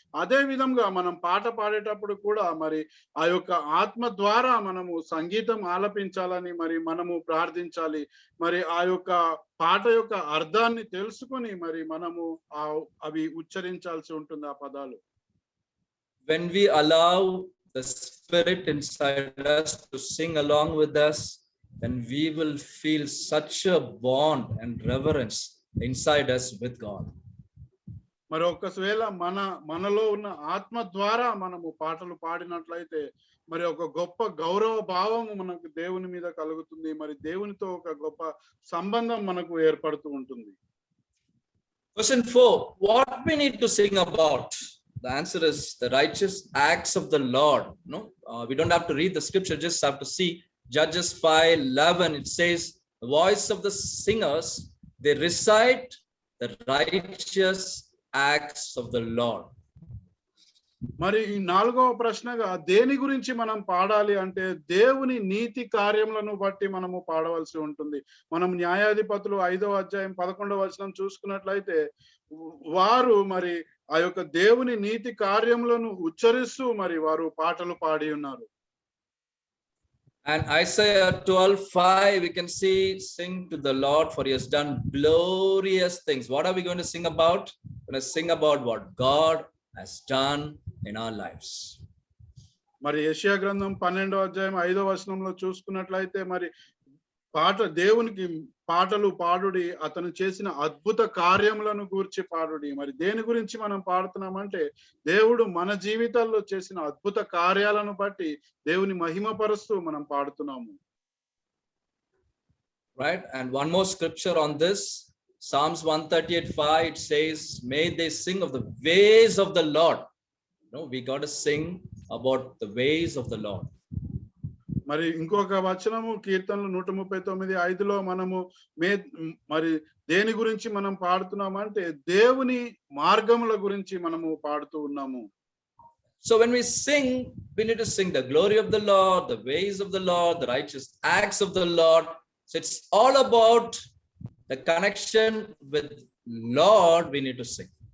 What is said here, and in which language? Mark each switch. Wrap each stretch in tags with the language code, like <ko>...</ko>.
<te>అదే విధంగా మనం పాట పాడేటప్పుడు కూడా మరి ఆ యొక్క ఆత్మ ద్వారా మనము సంగీతం ఆలపించాలని మరి మనము ప్రార్థించాలి. మరి ఆ యొక్క పాట యొక్క అర్థాన్ని తెలుసుకొని మరి మనము అవి ఉచ్చరించాల్సి ఉంటుంది ఆ పదాలు.</te> <en>When we allow the spirit inside us to sing along with us, then we will feel such a bond and reverence inside us with God.</en> <te>మరి ఒకవేళ మనలో ఉన్న ఆత్మ ద్వారా మనము పాటలు పాడినట్లయితే మరి ఒక గొప్ప గౌరవ భావము మనకు దేవుని మీద కలుగుతుంది. మరి దేవునితో ఒక గొప్ప సంబంధం మనకు ఏర్పడుతూ ఉంటుంది.</te> <en>Question 4, what we need to sing about? The answer is the righteous acts of the Lord. No, we don't have to read the scripture, just have to see Judges 5:11. It says, the voice of the singers, they recite the righteous acts of the Lord.</en> <te>మరి ఈ 4వ ప్రశ్నగా దేని గురించి మనం పాడాలి అంటే దేవుని నీతి కార్యములను బట్టి మనము పాడవలసి ఉంటుంది. మనం న్యాయాధిపతులు 5వ అధ్యాయం 11వ వచనం చూసుకున్నట్లయితే వారు మరి ఆ యొక్క దేవుని నీతి కార్యములను ఉచ్చరిస్తూ మరి వారు పాటలు పాడి ఉన్నారు.</te> <en>And Isaiah 12:5, we can see, sing to the Lord, for he has done glorious things. What are we going to sing about? We're going to sing about what God has done in our lives.</en> <te>మరి యెషయా గ్రంథం 12వ అధ్యాయం 5వ వచనంలో చూసుకున్నట్లయితే మరి దేవునికి పాటలు పాడుడి, అతను చేసిన అద్భుత కార్యములను గూర్చి పాడుడి. మరి దేని గురించి మనం పాడుతున్నామంటే దేవుడు మన జీవితాల్లో చేసిన అద్భుత కార్యాలను బట్టి దేవుని మహిమపరుస్తూ మనం పాడుతున్నాము.</te> <en>Right? And one more scripture on this, Psalms 138:5, it says, may they sing of the ways of the Lord. No, we got to sing about the ways of the Lord.</en> <te>మరి ఇంకొక వచనము కీర్తనలు 139:5లో మనము మరి దేని గురించి మనం పాడుతున్నామంటే దేవుని మార్గముల గురించి మనము పాడుతూ ఉన్నాము.</te> <en>So when we sing, we need to sing the glory of the Lord, the ways of the Lord, the righteous acts of the Lord. So it's all about the connection with Lord we need to sing.</en>